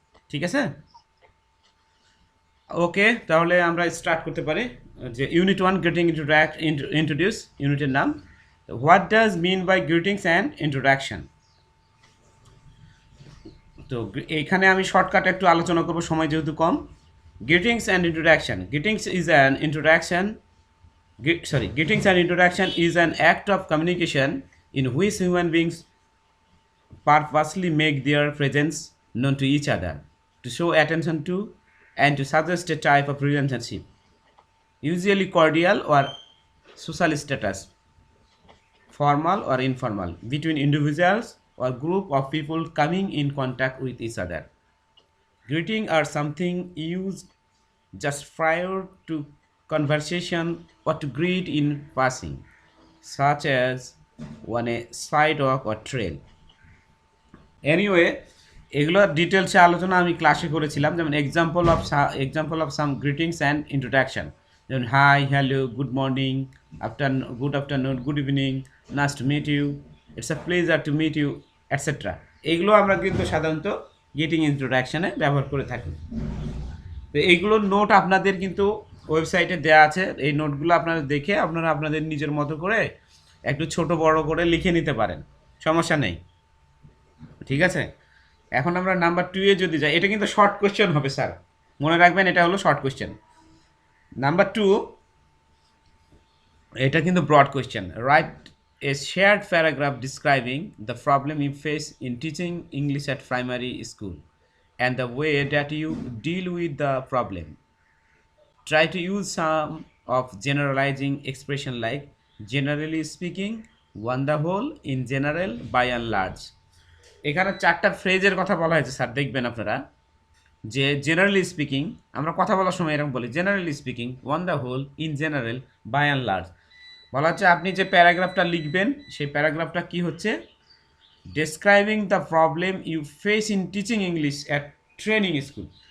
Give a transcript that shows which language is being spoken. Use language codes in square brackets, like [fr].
[bn] ঠিক আছে, ওকে, তাহলে আমরা স্টার্ট করতে পারি। [en] যে unit 1 greeting introduce, ইউনিটের নাম what does mean by greetings and introduction. [bn] তো এইখানে আমি শর্টকাট একটু আলোচনা করবো, সময় যেহেতু কম। [en] Greetings and introduction, greetings is an introduction greetings and introduction is an act of communication in which human beings purposely make their presence known to each other, to show attention to, and to suggest a type of relationship, usually cordial or social status, formal or informal, between individuals or group of people coming in contact with each other. Greeting are something used just prior to conversation or to greet in passing, such as on a sidewalk or trail. [bn] Anyway, এগুলোর ডিটেলসে আলোচনা আমি ক্লাসে করেছিলাম, যেমন example of some greetings and introduction, যেমন high, hello, good morning, good afternoon, good evening, [en] nice to meet you, [bn] it's a pleasure to meet you, etcetera. এইগুলো আমরা কিন্তু সাধারণত গ্রিটিং ইন্ট্রোডাকশনে ব্যবহার করে থাকি। তো এইগুলোর নোট আপনাদের কিন্তু ওয়েবসাইটে দেওয়া আছে, এই নোটগুলো আপনারা দেখে আপনারা আপনাদের নিজের মতো করে একটু ছোট বড় করে লিখে নিতে পারেন, সমস্যা নেই। ঠিক আছে, এখন আমরা নাম্বার 2 এ যদি যাই, এটা কিন্তু শর্ট কোয়েশ্চেন হবে স্যার, মনে রাখবেন এটা হলো শর্ট কোয়েশ্চেন। নাম্বার 2, এটা কিন্তু broad question. [en] Write a shared paragraph describing the problem you face in teaching English at primary school and the way that you deal with the problem. Try to use some of generalizing expression like generally speaking, on the whole, in general, by and large. [bn] এখানে 4টা ফ্রেজের কথা বলা হয়েছে sir, দেখবেন আপনারা যে generally speaking, আমরা কথা বলার সময় এরকম বলি generally speaking, on the whole, in general, by and large. বলা হচ্ছে আপনি যে প্যারাগ্রাফটা লিখবেন সেই প্যারাগ্রাফটা কি হচ্ছে, [en] Describing the problem you face in teaching English at training school.